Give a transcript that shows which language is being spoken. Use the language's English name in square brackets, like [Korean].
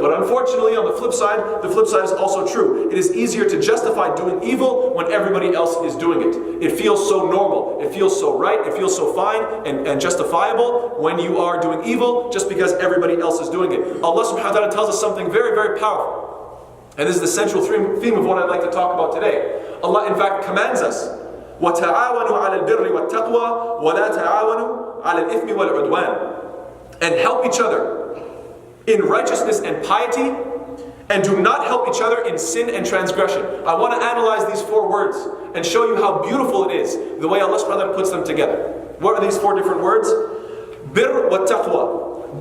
[English] But unfortunately, on the flip side is also true. It is easier to justify doing evil when everybody else is doing it. It feels so normal, it feels so right, it feels so fine and justifiable when you are doing evil just because everybody else is doing it. Allah subhanahu wa ta'ala tells us something very, very powerful. And this is the central theme of what I'd like to talk about today. Allah in fact commands us, [Arabic] وَتَعَاوَنُوا عَلَى الْبِرِّ وَالتَّقْوَى وَلَا تَعَاوَنُوا عَلَى الْإِثْمِ وَالْعُدْوَانِ. [English] And help each other in righteousness and piety, and do not help each other in sin and transgression. I want to analyze these 4 words and show you how beautiful it is, the way Allah subhanahu wa ta'ala puts them together. What are these 4 different words? Bir wa taqwa.